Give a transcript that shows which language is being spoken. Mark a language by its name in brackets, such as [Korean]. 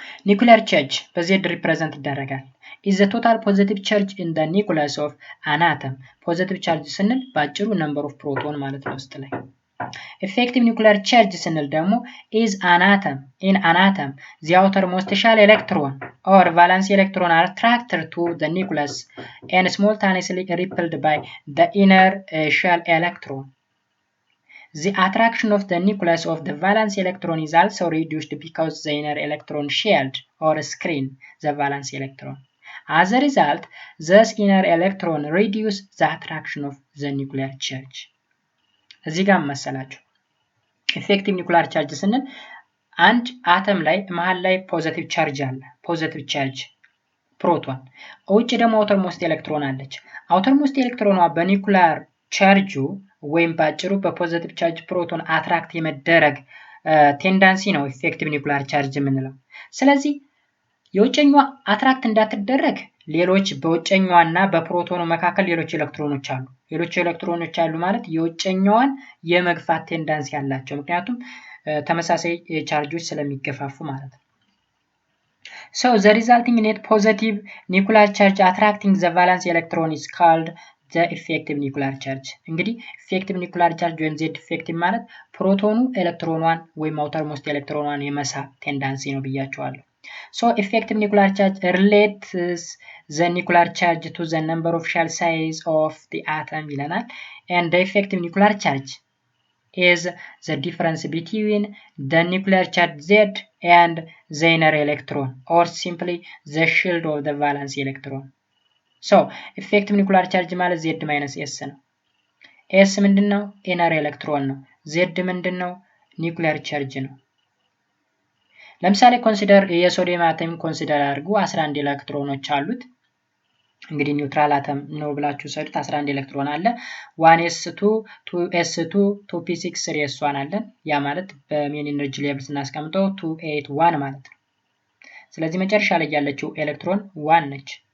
[English] nuclear charge [Amharic] በዚህ ሪፕሬዘንት ይደረጋል [English] is the total positive charge in the nucleus of an atom positive charge [Amharic] ስንል ባጭሩ [English] number of proton [Amharic] ማለት ነው ውስጥ ላይ [English] effective nuclear charge [Amharic] ስንል ደግሞ [English] is an atom in an atom the outermost shell electron or valence electron are attracted to the nucleus and simultaneously repelled by the inner shell electron the attraction of the nucleus of the valence electron is also reduced because the inner electron shield or screen the valence electron. As a result, this inner electron reduce the attraction of the nuclear charge. [Amharic] እዚህ ጋር መሰላችሁ effective nuclear charge ስንል አንድ አተም ላይ መሃል ላይ ፖዚቲቭ ቻርጅ አለ ፖዚቲቭ ቻርጅ ፕሮቶን ውጭ ደግሞ አውተርሞስት ኤሌክትሮን አለች አውተርሞስት ኤሌክትሮኗ በኒኩላር ቻርጁ ወይም ባጭሩ በፖዚቲቭ ቻርጅ ፕሮቶን አትራክት የመደረግ ቴንዳንሲ ነው ኢፌክቲቭ ኒኩላር ቻርጅ የምንለው ስለዚህ የውጭኛዋ አትራክት እንዳትደረግ ሌሎች በውጭኛዋና በፕሮቶኑ መካከል ሌሎች ኤሌክትሮኖች አሉ ማለት የውጭኛዋን የመግፋት ቴንዳንሲ ያላቸው ምክንያቱም ተመሳሳይ ቻርጆች ስለሚገፋፉ ማለት ነው [English] So the resulting net positive nuclear charge attracting the valence electron is called the effective nuclear charge. እንግዲህ effective nuclear charge ወይም Z effective [Amharic] ማለት ፕሮቶኑ ኤሌክትሮኗን ወይም [English] outermost [Amharic] ኤሌክትሮኗን የመሳብ ቴንዳንሲ ነው ብያቸዋለሁ [English] So effective nuclear charge relates the nuclear charge to the number of shell size of the atom [Amharic] ይለናል [English] and the effective nuclear charge is the difference between the nuclear charge Z and the inner electron or simply the shield of the valence electron. So effective nuclear charge [Amharic] ማለት Z minus S ነው S ምንድነው inner electron ነው Z ምንድነው nuclear charge ነው ለምሳሌ ኮንሲደር የሶዲየም አተም ኮንሲደር አድርጉ 11 ኤሌክትሮኖች አሉት እንግዲህ ኒውትራል አተም ነው ብላችሁ ሰዱት 11 ኤሌክትሮን አለ 1s2 2s2 2p6 3s1 አለን ያ ማለት በሜን ኤነርጂ ሌቭል ስናስቀምጠው 281 ማለት ነው ስለዚህ መጨረሻ ላይ ያለችው ኤሌክትሮን 1 ነች